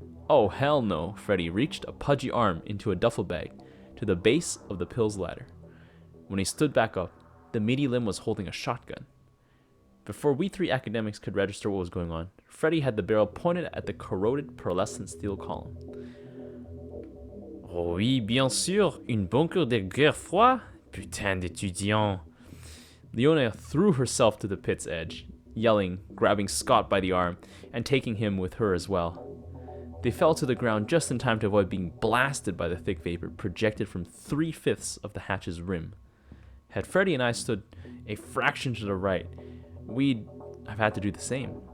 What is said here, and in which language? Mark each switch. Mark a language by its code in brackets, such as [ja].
[en] Oh, hell no, Freddy reached a pudgy arm into a duffel bag to the base of the pills ladder. When he stood back up, the meaty limb was holding a shotgun. Before we three academics could register what was going on, Freddy had the barrel pointed at the corroded pearlescent steel column. [fr] Oh oui, bien sûr, une bunker de guerre froid? Putain d'étudiant. [en] Leona threw herself to the pit's edge, yelling, grabbing Scott by the arm, and taking him with her as well. They fell to the ground just in time to avoid being blasted by the thick vapor projected from 3/5 of the hatch's rim. Had Freddy and I stood a fraction to the right, we'd have had to do the same.